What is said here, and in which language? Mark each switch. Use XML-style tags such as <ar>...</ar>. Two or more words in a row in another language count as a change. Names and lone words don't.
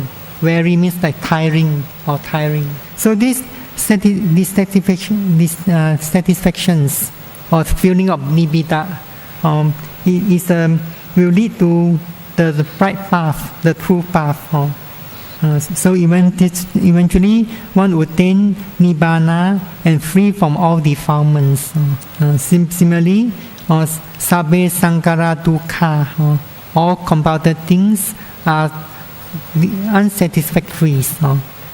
<en>Weary means like tiring. So this satisfactions or feeling of nibbida will lead to the right path, the true path. So eventually one will attain nibbana and free from all defilements. Similarly,</en> <pi>sabbe sankhara dukkha,</pi> <en>all compounded things are unsatisfactory.</en>